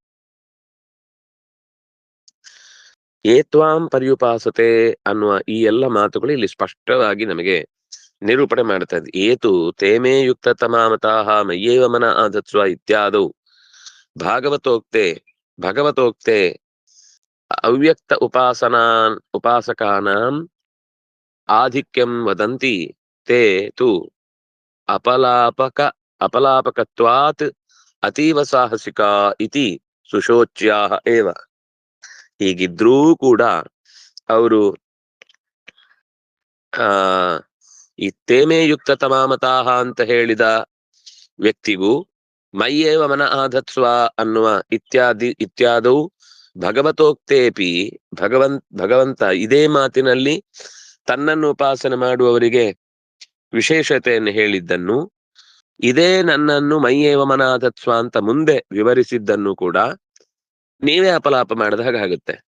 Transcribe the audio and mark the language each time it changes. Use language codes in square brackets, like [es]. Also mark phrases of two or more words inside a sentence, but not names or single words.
[sa] ತ್ವಾಂ ಪರ್ಯುಪಾಸತೆ [kn] ಅನ್ನುವ ಈ ಎಲ್ಲ ಮಾತುಗಳು ಇಲ್ಲಿ ಸ್ಪಷ್ಟವಾಗಿ ನಮಗೆ ನಿರೂಪಣೆ ಮಾಡ್ತಾ ಇದೆ. [sa] ಏತು ತೇಮೇ ಯುಕ್ತ ತಮಾಮತಾಹ ಮಯ್ಯೇವ ಮನ ಆಧತ್ಸ್ವ ಇತ್ಯಾದೌ ಭಗವತೋಕ್ತೆ ಅವ್ಯಕ್ತ ಉಪಾಸಕಾನಾಂ ಆಧಿಕ್ಯಂ ವದಂತಿ ತೇ ತು ಅಪಲಾಪಕತ್ವಾತ್ ಅತೀವ ಸಾಹಸಿಕಾ ಇತಿ ಸುಶೋಚ್ಯಾಹ ಏವ. [kn] ಹೀಗಿದ್ರೂ ಕೂಡ ಅವರು ಈ [sa] ತೇಮೇ ಯುಕ್ತ ತಮಾಮತಾಹ [kn] ಅಂತ ಹೇಳಿದ ವ್ಯಕ್ತಿಗೂ [sa] ಮಯ್ಯೇವ ಮನ ಆಧತ್ಸ್ವ [kn] ಅನ್ನುವ [sa] ಇತ್ಯಾದೌ ಭಗವತೋಕ್ತೇಪಿ [kn] ಭಗವಂತ ಇದೇ ಮಾತಿನಲ್ಲಿ ತನ್ನನ್ನು ಉಪಾಸನೆ ಮಾಡುವವರಿಗೆ ವಿಶೇಷತೆಯನ್ನು ಹೇಳಿದ್ದನ್ನು, ಇದೇ ನನ್ನನ್ನು [sa] ಮಯ್ಯೇವ ಮನ ಆಧತ್ಸ್ವ [kn] ಅಂತ ಮುಂದೆ ವಿವರಿಸಿದ್ದನ್ನು ಕೂಡ ನೀವೇ ಅಪಲಾಪ ಮಾಡಿದ ಹಾಗಾಗುತ್ತೆ.